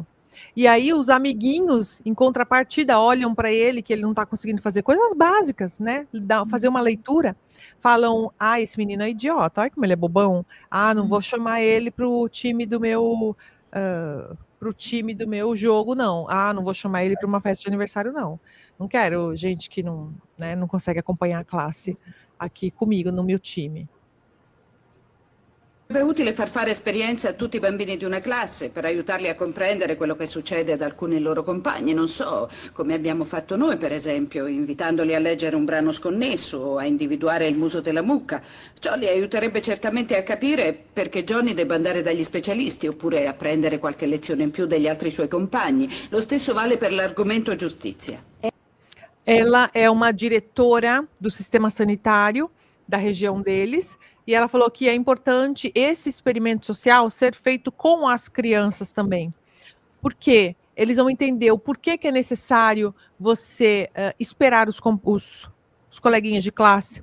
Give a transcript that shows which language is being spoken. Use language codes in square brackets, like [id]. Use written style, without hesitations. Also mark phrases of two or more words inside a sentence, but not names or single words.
[pt] E aí os amiguinhos, em contrapartida, olham para ele que ele não está conseguindo fazer coisas básicas, né, fazer uma leitura, falam: ah, esse menino é idiota, olha como ele é bobão, ah, não vou chamar ele para o time do meu jogo, não. Ah, não vou chamar ele para uma festa de aniversário, não. Não quero gente que não, né, não consegue acompanhar a classe aqui comigo, no meu time. [it] Sarebbe utile far fare esperienza a tutti i bambini di una classe per aiutarli a comprendere quello che succede ad alcuni loro compagni, non so, come abbiamo fatto noi per esempio, invitandoli a leggere un brano sconnesso o a individuare il muso della mucca. Ciò li aiuterebbe certamente a capire perché Johnny debba andare dagli specialisti oppure a prendere qualche lezione in più degli altri suoi compagni. Lo stesso vale per l'argomento giustizia. [pt] Ela é uma diretora do sistema sanitário da região deles, e ela falou que é importante esse experimento social ser feito com as crianças também. Por quê? Eles vão entender o porquê que é necessário você esperar os coleguinhas de classe.